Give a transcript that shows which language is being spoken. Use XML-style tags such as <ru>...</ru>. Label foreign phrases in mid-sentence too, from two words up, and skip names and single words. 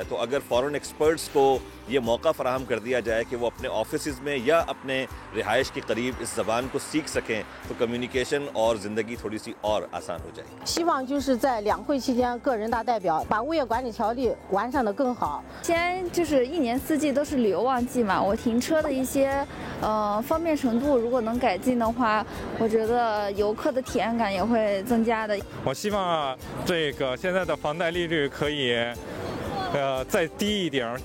<ur>تو اگر</ur> <en>foreign experts</en> <ur>کو یہ موقع فراہم کر دیا جائے کہ وہ اپنے آفسز میں یا اپنے رہائش کے قریب اس زبان کو سیکھ سکیں تو کمیونیکیشن اور زندگی تھوڑی سی اور آسان ہو جائے گی.</ur> <zh>希望就是在两会期间，各人大代表把物业管理条例完善得更好。西安就是一年四季都是旅游旺季嘛，我停车的一些方便程度如果能改进的话，我觉得游客的体验感也会增加的。我希望这个现在的房贷利率可以再低一点，</zh>